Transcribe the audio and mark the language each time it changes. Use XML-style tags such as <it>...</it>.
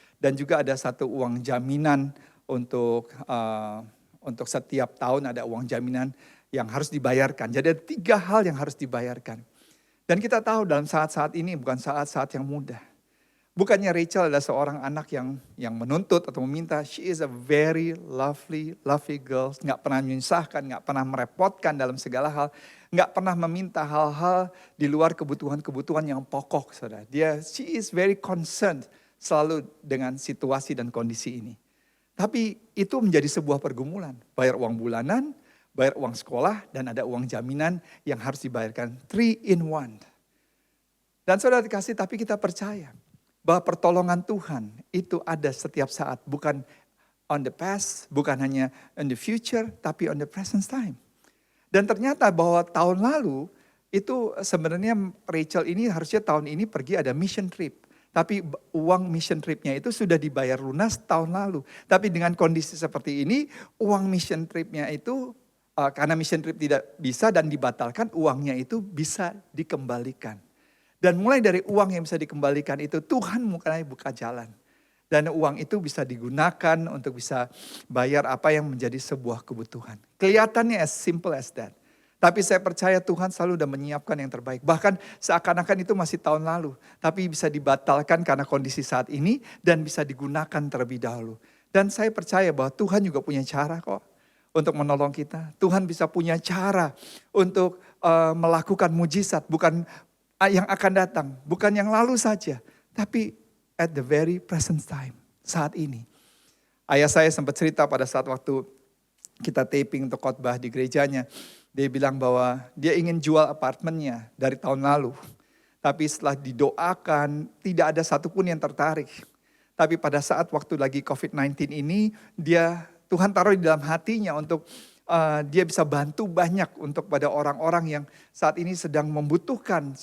<id>Dan juga ada satu uang jaminan untuk setiap tahun ada uang jaminan yang harus dibayarkan. Jadi ada 3 hal yang harus dibayarkan. Dan kita tahu dalam saat-saat ini bukan saat-saat yang mudah. Bukannya Rachel adalah seorang anak yang menuntut atau meminta.</id> <en>She is a very lovely girl.</en> <id>Nggak pernah menyusahkan, nggak pernah merepotkan dalam segala hal. Nggak pernah meminta hal-hal di luar kebutuhan-kebutuhan yang pokok. Saudara.</id> <en>She is very concerned</en> <id>selalu dengan situasi dan kondisi ini. Tapi itu menjadi sebuah pergumulan. Bayar uang bulanan, bayar uang sekolah, dan ada uang jaminan yang harus dibayarkan 3 in 1. Dan saudara dikasih, tapi kita percaya bahwa pertolongan Tuhan itu ada setiap saat. Bukan</id> <en>on the past,</en> <id>bukan hanya</id> <en>in the future,</en> <id>tapi</id> <en>on the present time.</en> <id>Dan ternyata bahwa tahun lalu itu sebenarnya Rachel ini harusnya tahun ini pergi ada mission trip. Tapi uang mission tripnya itu sudah dibayar lunas tahun lalu. Tapi dengan kondisi seperti ini, uang mission tripnya itu karena mission trip tidak bisa dan dibatalkan, uangnya itu bisa dikembalikan. Dan mulai dari uang yang bisa dikembalikan itu Tuhan mulai buka jalan. Dan uang itu bisa digunakan untuk bisa bayar apa yang menjadi sebuah kebutuhan. Kelihatannya</id> <en>as simple as that.</en> <id>Tapi saya percaya Tuhan selalu sudah menyiapkan yang terbaik. Bahkan seakan-akan itu masih tahun lalu. Tapi bisa dibatalkan karena kondisi saat ini dan bisa digunakan terlebih dahulu. Dan saya percaya bahwa Tuhan juga punya cara kok untuk menolong kita. Tuhan bisa punya cara untuk melakukan mujizat. Bukan yang akan datang, bukan yang lalu saja. Tapi</id> <en>at the very present time,</en> <id>saat ini. Ayah saya sempat cerita pada saat waktu kita taping untuk khotbah di gerejanya. Dia bilang bahwa dia ingin jual apartemennya dari tahun lalu. Tapi setelah didoakan, tidak ada satupun yang tertarik. Tapi pada saat waktu lagi COVID-19 ini, Tuhan taruh di dalam hatinya untuk dia bisa bantu banyak untuk pada orang-orang yang saat ini sedang membutuhkan.</id>